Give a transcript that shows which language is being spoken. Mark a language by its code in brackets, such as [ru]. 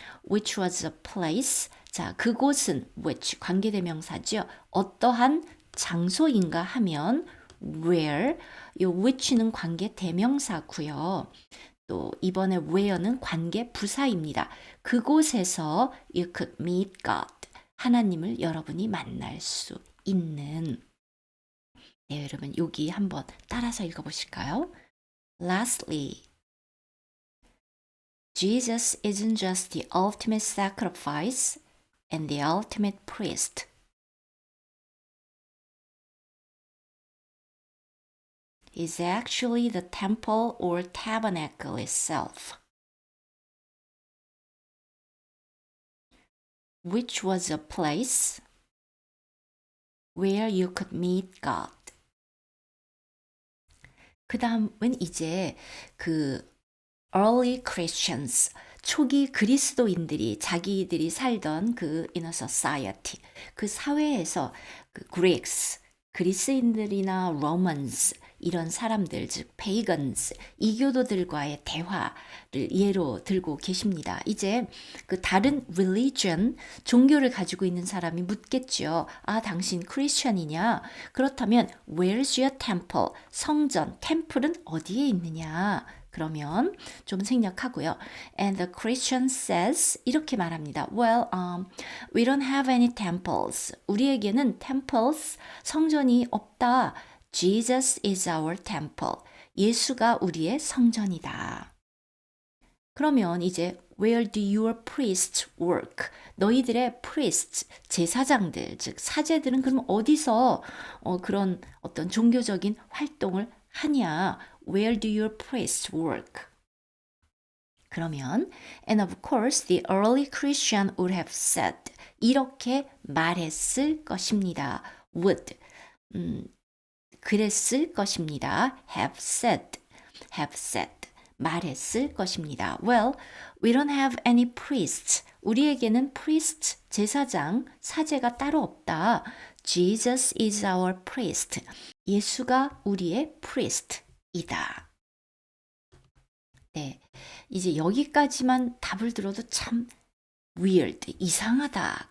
[en] which was a place, [ko] 자, 그곳은 [en] which, [ko] 관계대명사죠. 어떠한 장소인가 하면 where, 이 which는 관계대명사고요. 또 이번에 where는 관계 부사입니다. 그곳에서 [en] you could meet God, [ko] 하나님을 여러분이 만날 수 있는. 네, 여러분 여기 한번 따라서 읽어보실까요? [en] Lastly, Jesus isn't just the ultimate sacrifice and the ultimate priest. He's actually the temple or tabernacle itself, which was a place where you could meet God. [ko] 그 다음은 이제 그 early Christians, 초기 그리스도인들이 자기들이 살던 그 inner society, 그 사회에서 그 Greeks, 그리스인들이나 Romans 이런 사람들, 즉 pagans, 이교도들과의 대화를 예로 들고 계십니다. 이제 그 다른 religion, 종교를 가지고 있는 사람이 묻겠죠. 아, 당신 크리스천이냐? 그렇다면 [en] where's your temple? [ko] 성전, 템플은 어디에 있느냐? 그러면 좀 생략하고요. [en] And the Christian says [ko] 이렇게 말합니다. [en] Well, we don't have any temples. [ko] 우리에게는 temples, 성전이 없다. [en] Jesus is our temple. [ko] 예수가 우리의 성전이다. 그러면 이제 [en] Where do your priests work? [ko] 너희들의 priests, 제사장들, 즉 사제들은 그럼 어디서 그런 어떤 종교적인 활동을 하냐? [en] Where do your priests work? [ko] 그러면 [en] and of course the early Christian would have said [ko] 이렇게 말했을 것입니다. would 그랬을 것입니다. [en] have said [ko] 말했을 것입니다. [en] Well, we don't have any priests. [ko] 우리에게는 priest, 제사장, 사제가 따로 없다. [en] Jesus is our priest. [ko] 예수가 우리의 priest이다. 네, 이제 여기까지만 답을 들어도 참 weird, 이상하다.